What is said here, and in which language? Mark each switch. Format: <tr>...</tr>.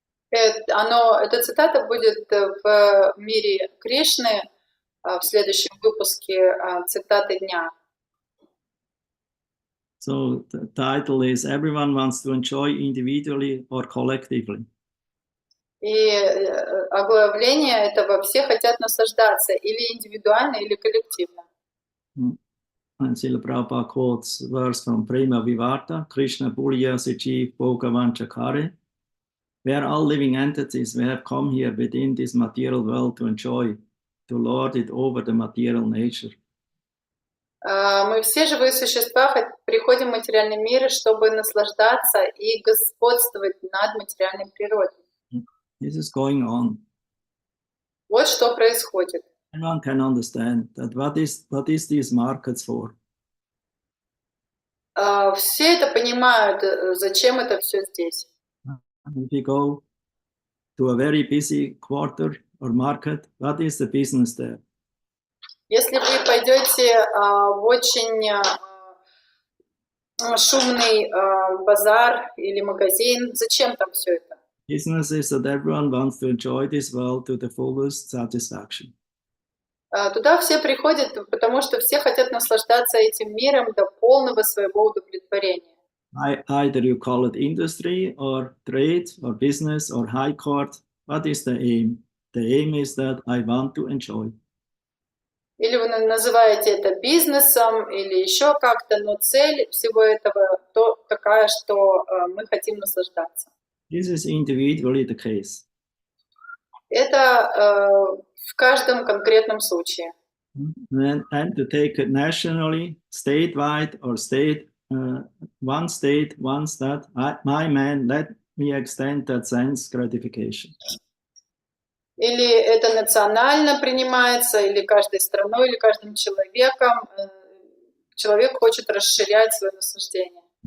<ru>Эта цитата будет в мире Кришны в следующем выпуске цитаты дня.</ru> <en>So the title is Everyone Wants to Enjoy Individually or Collectively.</en> <ru>И оглавление этого: все хотят наслаждаться или индивидуально, или коллективно.</ru> <en>And Srila Prabhupada quotes verse from Prema Vivarta,</en> <sa>Krishna Puriya Suchi Bhogavanchakare,</sa> <en>where all living entities we have come here within this material world to enjoy, to lord it over the material nature.</en> <ru>Мы все живые существа приходим в материальный мир, чтобы наслаждаться и господствовать над материальной природой.</ru> <en>This is going on.</en> <ru>Вот что происходит.</ru> <en>Everyone can understand that what is these markets for?</en> <ru>Все это понимают, зачем это все здесь.</ru> <en>If you go to a very busy quarter or market, what is the business there?</en> <ru>Если вы пойдете в очень шумный базар или магазин, зачем там все это?</ru> <en>Business is that everyone wants to enjoy this world to the fullest satisfaction.</en> <ru>Туда все приходят, потому что все хотят наслаждаться этим миром до полного своего удовлетворения.</ru> <en>Either you call it industry or trade or business or high court, what is the aim? The aim is that I want to enjoy.</en> <ru>Или вы называете это бизнесом, или еще как-то, но цель всего этого такая, что мы хотим наслаждаться.</ru> <en>This is individually the case.</en> <ru>Это в каждом конкретном случае.</ru> <en>And to take it nationally, statewide, or one state wants that, my man, let me extend that sense gratification.</en> <ru>Или это национально принимается, или каждой страной, или каждым человеком. Человек хочет расширять свое наслаждение.</ru>